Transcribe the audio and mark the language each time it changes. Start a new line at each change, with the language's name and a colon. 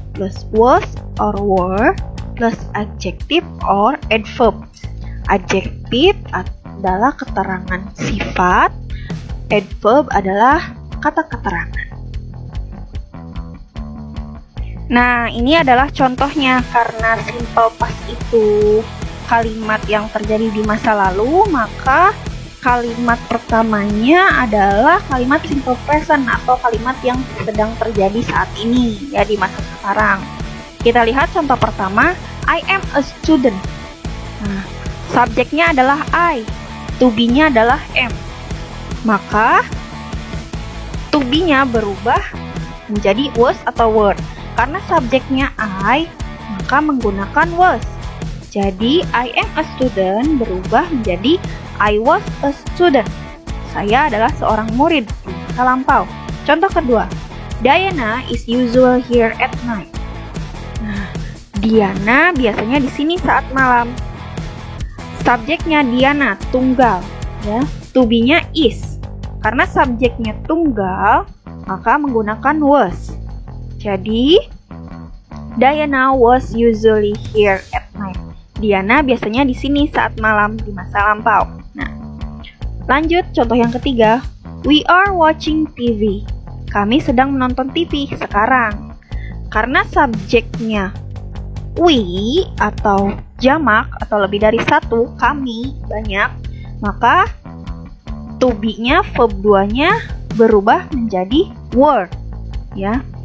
English: plus was or were plus adjective or adverb.
Indonesian: Adjektif adalah keterangan sifat, adverb adalah kata keterangan. Nah, ini adalah contohnya. Karena simple past itu kalimat yang terjadi di masa lalu, maka kalimat pertamanya adalah kalimat simple present atau kalimat yang sedang terjadi saat ini, ya, di masa sekarang. Kita lihat contoh pertama,
English: I am a student.
Indonesian: Nah, subjeknya adalah I, to be-nya adalah am. Maka to be-nya berubah menjadi was atau were. Karena subjeknya I, maka menggunakan was. Jadi,
English: I am a student
Indonesian: berubah menjadi
English: I was a student.
Indonesian: Saya adalah seorang murid di masa lampau. Contoh kedua,
English: Diana is usual here at night.
Indonesian: Nah, Diana biasanya di sini saat malam. Subjeknya Diana, tunggal. Ya, to be-nya is. Karena subjeknya tunggal, maka menggunakan was.
English: Jadi, Diana was usually here at night.
Indonesian: Diana biasanya di sini saat malam di masa lampau. Nah, lanjut contoh yang ketiga.
English: We are watching TV.
Indonesian: Kami sedang menonton TV sekarang. Karena subjeknya we atau jamak atau lebih dari satu, kami banyak, maka to be-nya verb 2-nya berubah menjadi were, ya.